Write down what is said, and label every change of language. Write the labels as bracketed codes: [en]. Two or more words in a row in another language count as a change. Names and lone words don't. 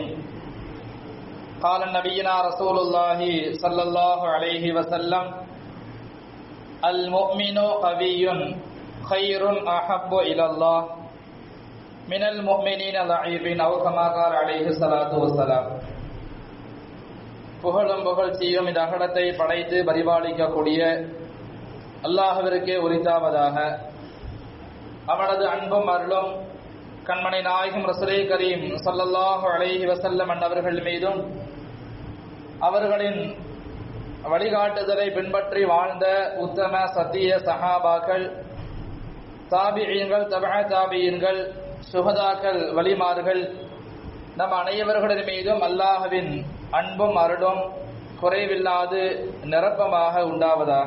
[ar] قال نبينا رسول الله صلى الله عليه وسلم: المؤمن قوي خير أحب إلى الله من المؤمنين ضعيف أو كما قال عليه الصلاة والسلام. [ta] புகழும் புகழ்ச்சியும் இந்த அகலத்தை படைத்து பரிபாலிக்கக்கூடிய அல்லாஹ்விற்கே உரித்தாவதாக. அவனது அன்பும் அருளும் கண்மணி நாயகம் [ar] رسول كريم صلى الله عليه وسلم [ta] அவர்கள் மீதும் அவர்களின் வழிகாட்டுதலை பின்பற்றி வாழ்ந்த உத்தம சத்திய சஹாபாக்கள், தாபிஈன்கள், தபஅ தாபிஈன்கள், சுஹதாக்கள், வலிமார்கள், நம் அனைவர்களின் மீதும் அல்லாஹ்வின் அன்பும் அருளும் குறைவில்லாது நிரப்பமாக உண்டாவதாக.